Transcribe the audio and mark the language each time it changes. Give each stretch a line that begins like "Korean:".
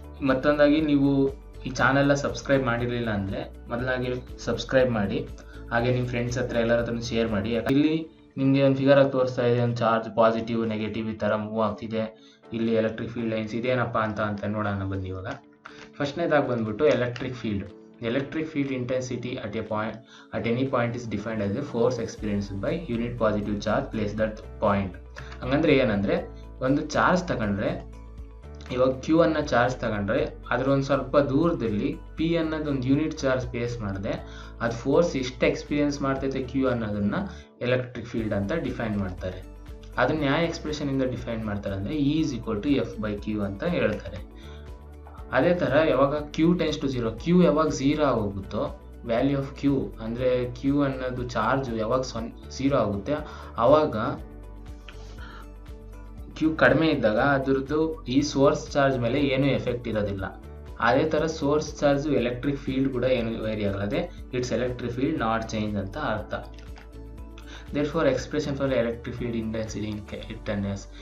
Kannada: ಮತ್ತೊಂದಾಗಿ, ನೀವು ಈ ಚಾನೆಲ್ನ ಸಬ್ಸ್ಕ್ರೈಬ್ ಮಾಡಿರಲಿಲ್ಲ ಅಂದರೆ ಮೊದಲಾಗಿ ಸಬ್ಸ್ಕ್ರೈಬ್ ಮಾಡಿ. ಹಾಗೆ ನಿಮ್ಮ ಫ್ರೆಂಡ್ಸ್ ಹತ್ರ ಎಲ್ಲರ ಹತ್ರ ಶೇರ್ ಮಾಡಿ. ಇಲ್ಲಿ ನಿಮಗೆ ಒಂದು ಫಿಗರ್ ಆಗಿ ತೋರಿಸ್ತಾ ಇದೆ, ಒಂದು ಚಾರ್ಜ್ ಪಾಸಿಟಿವ್ ನೆಗೆಟಿವ್ ಈ ಥರ ಮೂವ್ ಆಗ್ತಿದೆ. ಇಲ್ಲಿ ಎಲೆಕ್ಟ್ರಿಕ್ ಫೀಲ್ಡ್ ಲೈನ್ಸ್ ಇದೇನಪ್ಪ ಅಂತ ನೋಡೋಣ ಬನ್ನಿ. ಇವಾಗ ಫಸ್ಟ್ನೇದಾಗಿ ಬಂದ್ಬಿಟ್ಟು
English: Electric field intensity at any point is defined as a force experienced by unit positive charge placed at point.
Kannada: ಹಂಗಂದ್ರೆ ಏನಂದ್ರೆ, ಒಂದು ಚಾರ್ಜ್ ತಗೊಂಡ್ರೆ, ಇವಾಗ ಕ್ಯೂ ಅನ್ನ ಚಾರ್ಜ್ ತಗೊಂಡ್ರೆ ಅದ್ರ ಒಂದು ಸ್ವಲ್ಪ ದೂರದಲ್ಲಿ ಪಿ ಅನ್ನೋದು ಒಂದು ಯೂನಿಟ್ ಚಾರ್ಜ್ ಪ್ಲೇಸ್ ಮಾಡಿದೆ, ಅದು ಫೋರ್ಸ್ ಎಷ್ಟು ಎಕ್ಸ್ಪೀರಿಯನ್ಸ್ ಮಾಡ್ತೈತೆ ಕ್ಯೂ ಅನ್ನೋದನ್ನ ಎಲೆಕ್ಟ್ರಿಕ್ ಫೀಲ್ಡ್ ಅಂತ ಡಿಫೈನ್ ಮಾಡ್ತಾರೆ. ಅದನ್ನ ಯಾವ ಎಕ್ಸ್ಪ್ರೆಷನ್ ಇಂದ ಡಿಫೈನ್ ಮಾಡ್ತಾರೆ ಅಂದರೆ E=F/Q ಅಂತ ಹೇಳ್ತಾರೆ. ಅದೇ ಥರ ಯಾವಾಗ Q → 0, Q ಯಾವಾಗ 0 ಆಗೋಗುತ್ತೋ, ವ್ಯಾಲ್ಯೂ ಆಫ್ Q ಅಂದರೆ Q ಅನ್ನೋದು ಚಾರ್ಜ್ ಯಾವಾಗ 0 ಆಗುತ್ತೆ, ಆವಾಗ Q ಕಡಿಮೆ ಇದ್ದಾಗ ಅದ್ರದ್ದು ಈ ಸೋರ್ಸ್ ಚಾರ್ಜ್ ಮೇಲೆ ಏನೂ ಎಫೆಕ್ಟ್ ಇರೋದಿಲ್ಲ. ಅದೇ ಥರ ಸೋರ್ಸ್ ಚಾರ್ಜ್ ಎಲೆಕ್ಟ್ರಿಕ್ ಫೀಲ್ಡ್ ಕೂಡ ಏನು ವೇರಿ ಆಗಲ್ಲ.
English: it's electric field not change
Kannada: ಅಂತ ಅರ್ಥ.
English: Therefore, expression for electric field intensity in S.